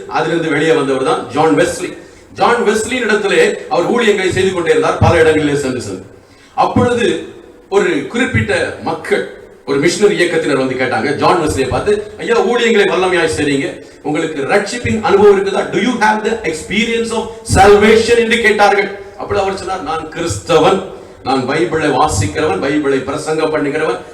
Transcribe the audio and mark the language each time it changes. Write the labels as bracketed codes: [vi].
[ta] அதிலிருந்து வெளியே வந்தவர் தான் ஜான் வெஸ்லி. ஜான் வெஸ்லியின் இடத்திலே அவர் ஊழியங்களை செய்து கொண்டே இருந்தார், பல இடங்களிலே சென்று. அப்பொழுது ஒரு குறிப்பிட்ட மக்கள், ஒரு மிஷனரி இயக்கத்தினர் வந்து கேட்டாங்க ஜான் வெஸ்லியை பார்த்து, ஐயா ஊழியங்களை வல்லமையாய் செய்றீங்க, உங்களுக்கு ரட்சிப்பின் அனுபவம் இருக்குதா? [en] Do you have the experience of salvation [ta] என்று கேட்டார்கள். அப்படி அவர் சொன்னார், நான் கிறிஸ்தவன், நான் பைபிளை வாசிக்கிறவன், பைபிளை பிரசங்கம் பண்ணுகிறவன்.